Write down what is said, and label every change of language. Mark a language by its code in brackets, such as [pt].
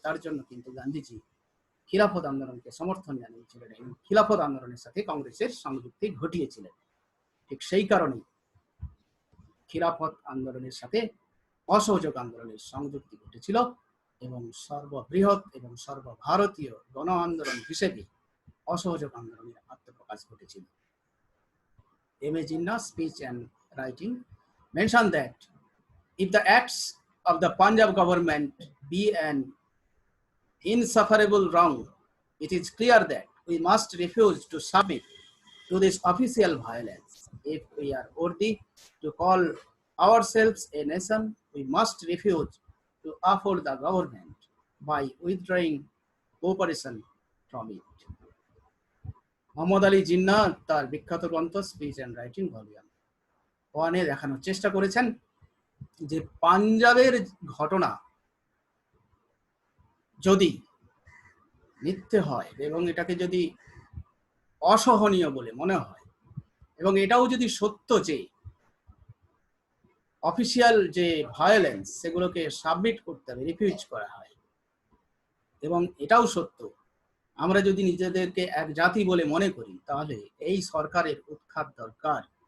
[bn] তার জন্য কিন্তু গান্ধীজি খিলাফত আন্দোলনকে সমর্থন জানিয়েছিলেন এবং খিলাফত আন্দোলনের সাথে কংগ্রেসের সংযুক্তি ঘটিয়েছিলেন। ঠিক সেই কারণেই খিলাফত আন্দোলনের সাথে অসহযোগ আন্দোলনের সংযুক্তি ঘটেছিল এবং সর্ববৃহৎ এবং সর্বভারতীয় গণ আন্দোলন হিসেবে অসহযোগ আন্দোলনের আত্মপ্রকাশ ঘটেছিল। [en] M.A. Jinnah's speech and writing mentioned that if the acts of the Punjab government be an insufferable wrong, it is clear that we must refuse to submit to this official violence. If we are worthy to call ourselves a nation, we must refuse to afford the government by withdrawing cooperation from it. [bn] Mohammad Ali Jinnah তার বিখ্যাত গ্রন্থ speech and writing volume 1-এ দেখানোর চেষ্টা করেছেন যে পাঞ্জাবের ঘটনা যদি মিথ্যে হয় এবং এটাকে যদি অসহনীয় বলে মনে হয় এবং এটাও যদি সত্য যে অফিসিয়াল যে ভায়োলেন্স সেগুলোকে সাবমিট করতে হবে, রিফিউজ করা হয়, এবং এটাও সত্য আমরা যদি নিজেদেরকে এক জাতি বলে মনে করি, তাহলে এই সরকারের উৎখাত দরকার।